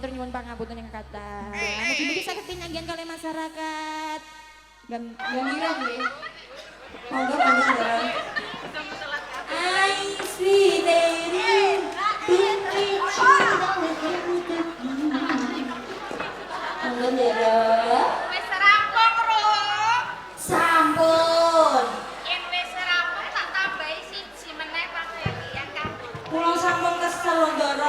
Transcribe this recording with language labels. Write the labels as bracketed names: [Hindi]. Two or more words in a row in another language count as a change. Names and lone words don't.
[Javanese] pangapunten ing kathah. Mugi-mugi saged pinanggihan kalih masyarakat. Gembira nggih. Monggo panjenengan. [English] I see there. [Javanese] Monggo Ndara. Wis rampung, Rum. Sampun. Yen wis rampung tak tambahi siji meneh panggawean kanggo. Kula sampun kesel Ndara.